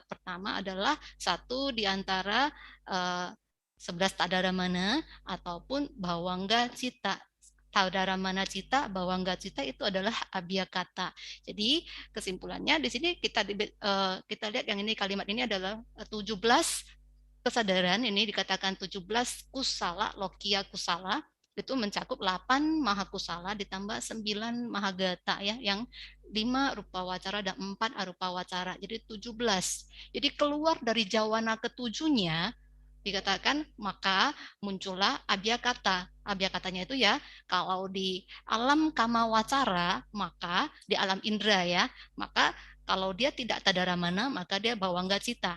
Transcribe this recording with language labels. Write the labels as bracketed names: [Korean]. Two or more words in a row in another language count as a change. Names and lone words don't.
[Indonesian] Pertama adalah 1 di antara 11 Tadaramana ataupun [Pali] Bhavanga Citta. Tadaramana Citta, Bhavanga Citta [Indonesian] itu adalah abhyakata. Jadi kesimpulannya di sini kita lihat yang ini kalimat ini adalah 17 kesadaran, ini dikatakan 17 kusala, [Pali] lokia kusala, [Indonesian] itu mencakup 8 mahakusala ditambah 9 mahagata ya, yang 5 [Pali] rupa wacara [Indonesian] dan 4 [Pali] arupa wacara, [Indonesian] jadi 17. Jadi keluar dari jawana ke-7-nya dikatakan maka muncullah abhyakata. Abhyakatanya itu ya, kalau di alam [Pali] kama wacara, [Indonesian] maka di alam indra ya, maka kalau dia tidak tadaramana maka dia [Pali] bhavanga citta.